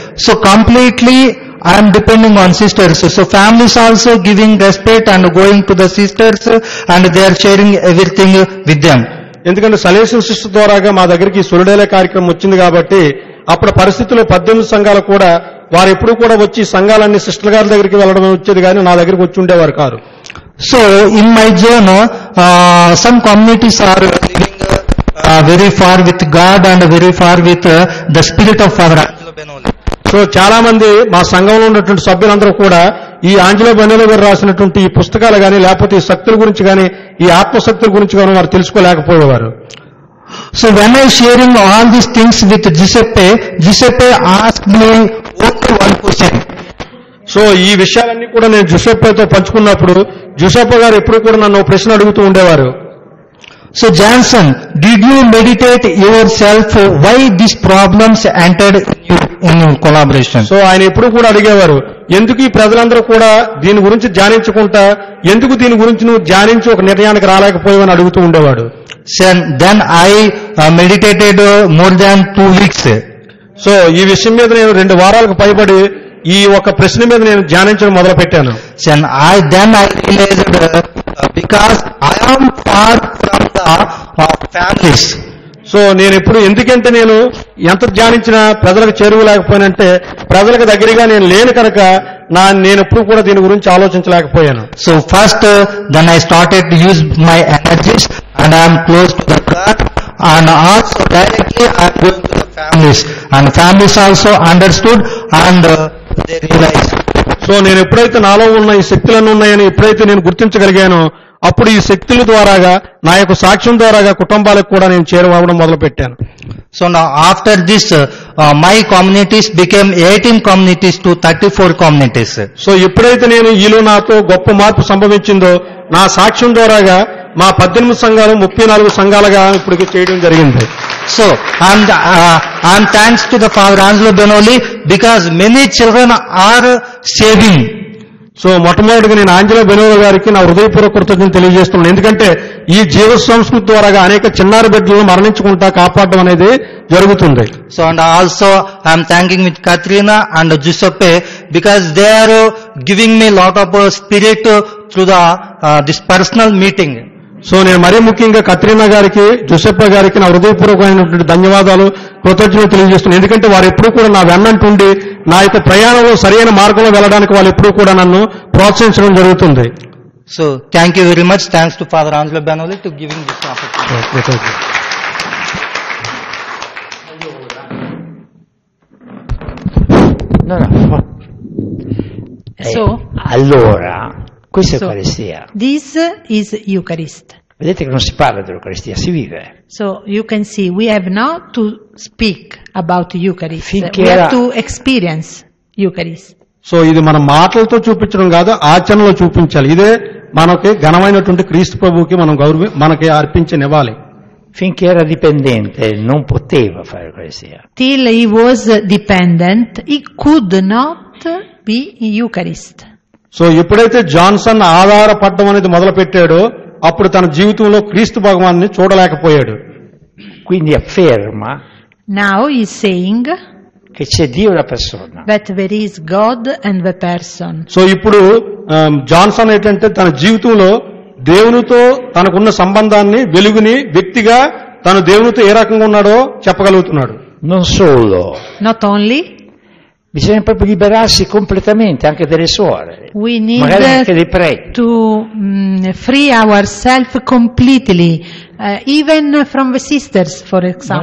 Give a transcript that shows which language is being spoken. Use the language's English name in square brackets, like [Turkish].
[English] So, completely I am depending on sisters. So, families also giving respect and going to the sisters and they are sharing everything with them. [Telugu] ఎందుకంటే సలేషన్ sister ద్వారాగా మా దగ్గరికి సొలిడేలే కార్యక్రమం వచ్చింది కాబట్టి అప్పుడు పరిస్థితుల్లో 18 సంఘాలు కూడా వారు ఎప్పుడు కూడా వచ్చి సంఘాలన్నీ సిస్టర్ గారి దగ్గరికి వెళ్ళడం వచ్చేది కానీ నా దగ్గరికి వచ్చి ఉండేవారు కాదు. [English] So, in my journey, some communities are living very far with God and very far with the spirit of Father Angelo Benoli. [Telugu] So చాలా మంది మా సంఘంలో ఉన్నటువంటి సభ్యులందరూ కూడా ఈ ఆంజలో బెనోలి గారు రాసినటువంటి ఈ పుస్తకాలు కానీ లేకపోతే ఈ శక్తుల గురించి కానీ ఈ ఆత్మశక్తుల గురించి కానీ వారు తెలుసుకోలేకపోయేవారు. [English] So when I sharing all these things with Giuseppe asked me only one question. [Telugu] So ఈ విషయాలన్నీ కూడా నేను జుసెప్పేతో పంచుకున్నప్పుడు జుసెప్పే గారు ఎప్పుడు కూడా నన్ను ప్రశ్న అడుగుతూ ఉండేవారు. [English] So Johnson, did you meditate yourself why these problems entered in collaboration? [Telugu] So ఆయన ఎప్పుడు కూడా అడిగేవారు ఎందుకు ఈ ప్రజలందరూ కూడా దీని గురించి ధ్యానించుకుంటా ఎందుకు దీని గురించి నువ్వు ధ్యానించి ఒక నిర్ణయానికి రాలేకపోయావని అడుగుతూ ఉండేవాడు. [English] Then I meditated more than 2 weeks. [Telugu] So ఈ విషయం మీద నేను 2 వారాలకు పైబడి ఈ ఒక ప్రశ్న మీద నేను ధ్యానించడం మొదలు పెట్టాను. [English] Then I realized because I am far from the families. [Telugu] So నేను ఇప్పుడు ఎందుకంటే నేను ఎంత ధ్యానించినా ప్రజలకు చేరువలేకపోయానంటే ప్రజలకు దగ్గరగా నేను లేను కనుక నేను ఎప్పుడు కూడా దీని గురించి ఆలోచించలేకపోయాను. [English] So first then I started to use my energies and I am close to the God and also directly I am going to the families and families also understood and they realized. [Telugu] So నేను ఎప్పుడైతే నాలో ఉన్న ఈ శక్తులన్నీ ఉన్నాయని ఎప్పుడైతే నేను గుర్తించగలిగానో అప్పుడు ఈ శక్తుల ద్వారాగా నా యొక్క సాక్ష్యం ద్వారాగా కుటుంబాలకు కూడా నేను చేరువవడం మొదలు పెట్టాను. [English] So now after this my communities became 18 communities to 34 communities. [Telugu] So ఎప్పుడైతే నేను ఈలో నాతో గొప్ప మార్పు సంభవించిందో నా సాక్ష్యం ద్వారాగా మా 18 సంఘాలు 34 సంఘాలుగా ఇప్పటికి చేయడం జరిగింది. [English] So and thanks to the Father Angelo Benoli because many children are saving. [Telugu] So మొట్టమొదటిగా నేను ఆంజలో బెనోలి గారికి నా హృదయపూర్వక కృతజ్ఞతలు తెలియజేస్తున్నాను. ఎందుకంటే ఈ జీవ సంస్కృతి ద్వారా అనేక చిన్నారి బిడ్డలను మరణించుకుంటా కాపాడడం అనేది జరుగుతుంది. [English] So and also I am thanking with Katrina and Giuseppe because they are giving me lot of spirit through the this personal meeting. [Telugu] So నేను మరీ ముఖ్యంగా కత్రీనా గారికి జుసెప్పే గారికి నా హృదయపూర్వకమైనటువంటి ధన్యవాదాలు కృతజ్ఞతలు తెలియజేస్తున్నాను. ఎందుకంటే వారు ఎప్పుడూ కూడా నా వెన్నంటుండి నా యొక్క ప్రయాణంలో సరైన మార్గంలో వెళ్ళడానికి వాళ్ళు ఎప్పుడూ కూడా నన్ను ప్రోత్సహించడం జరుగుతుంది. [English] So thank you very much. Thanks to Father Angelo Benoli to giving this opportunity. [Italian] No. Allora, questa è Eucaristia. [English] This is Eucharist. [Italian] Vedete che non si parla dell'Eucaristia, si vive. [English] So you can see we have not to speak about Eucharist. [Italian] Finché [English] We have [Italian] era- [English] to experience Eucharist. [Telugu] So ఇది మన మాటలతో చూపించడం కాదు, ఆచరణలో చూపించాలి. ఇదే మనకి ఘనమైనటువంటి క్రీస్తు ప్రభువుకి మనం మనకి అర్పించనివ్వాలి. [Italian] Finché era dipendente non poteva fare l'Eucaristia. [English] Till he was dependent, he could not be Eucharist. [Telugu] So ఎప్పుడైతే జాన్సన్ ఆధారపడడం అనేది మొదలు పెట్టాడో అప్పుడు తన జీవితంలో క్రీస్తు భగవాన్ని చూడలేకపోయాడు. [Italian] Quindi afferma [English] Now he is saying [Italian] che c'è Dio e la persona. [English] that there is God and the person. [Telugu] So ఇప్పుడు జాన్సన్ ఏంటంటే తన జీవితంలో దేవునితో తనకున్న సంబంధాన్ని వెలుగుని వ్యక్తిగా తను దేవునితో ఏ రకంగా ఉన్నాడో చెప్పగలుగుతున్నాడు. [Italian] Non solo, [English] Not only, [Italian] bisogna proprio liberarsi completamente anche delle suore, [English] we need [Italian] magari anche dei preti. [English] to free ourselves completely, even from the sisters, for example,